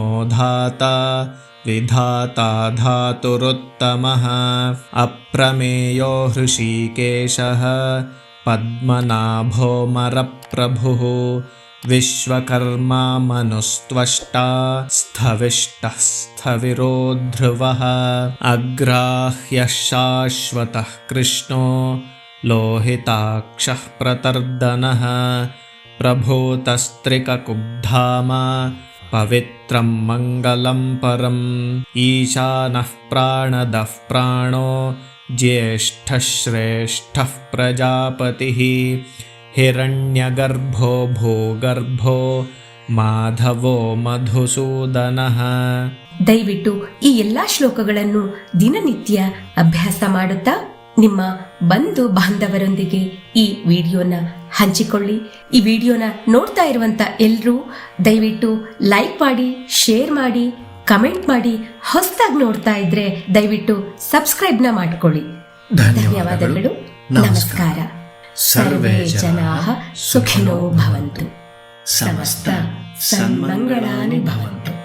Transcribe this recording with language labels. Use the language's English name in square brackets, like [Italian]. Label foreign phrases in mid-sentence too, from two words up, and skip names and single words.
[Sanskrit] ಧಾತ ವಿಧಾತಾ ಧಾತುರುತ್ತಮಃ ಅಪ್ರಮೇಯೋ ಹೃಷೀಕೇಶಃ ಪದ್ಮನಾಭೋ ಮರಪ್ರಭುಃ ವಿಶ್ವಕರ್ಮಾ ಮನುಸ್ತ್ವಷ್ಟಾ ಸ್ಥವಿಷ್ಟಃ ಸ್ಥವಿರೋ ಧ್ರುವಃ ಅಗ್ರಾಹ್ಯಃ ಶಾಶ್ವತಃ ಕೃಷ್ಣೋ ಲೋಹಿತಾಕ್ಷಃ ಪ್ರತರ್ದನಃ ಪ್ರಭೂತಸ್ತ್ರಿಕಕುಬ್ಧಾಮ ಪವಿತ್ರಂ ಮಂಗಲಂ ಪರಂ ಈಶಾನಃ ಪ್ರಾಣದಃ ಪ್ರಾಣೋ ಜ್ಯೇಷ್ಠಃ ಶ್ರೇಷ್ಠಃ ಪ್ರಜಾಪತಿಃ ಹಿರಣ್ಯಗರ್ಭೋ ಭೂಗರ್ಭೋ ಮಾಧವೋ ಮಧುಸೂದನಃ. [Kannada] ದಯವಿಟ್ಟು ಈ ಎಲ್ಲಾ ಶ್ಲೋಕಗಳನ್ನು ದಿನನಿತ್ಯ ಅಭ್ಯಾಸ ಮಾಡುತ್ತಾ ನಿಮ್ಮ ಬಂಧು ಬಾಂಧವರೊಂದಿಗೆ ಈ ವಿಡಿಯೋನ ಹಂಚಿಕೊಳ್ಳಿ. ಈ ವಿಡಿಯೋನ ನೋಡ್ತಾ ಇರುವಂತ ಎಲ್ಲರೂ ದಯವಿಟ್ಟು ಲೈಕ್ ಮಾಡಿ, ಶೇರ್ ಮಾಡಿ, ಕಮೆಂಟ್ ಮಾಡಿ. ಹೊಸದಾಗಿ ನೋಡ್ತಾ ಇದ್ರೆ ದಯವಿಟ್ಟು ಸಬ್ಸ್ಕ್ರೈಬ್ನ ಮಾಡಿಕೊಳ್ಳಿ. ಧನ್ಯವಾದಗಳು. ನಮಸ್ಕಾರ. [Sanskrit] ಸರ್ವೇ ಜನಾಃ ಸುಖಿನೋ ಭವಂತು. ಸಮಸ್ತ ಸನ್ಮಂಗಳಾನಿ ಭವಂತು.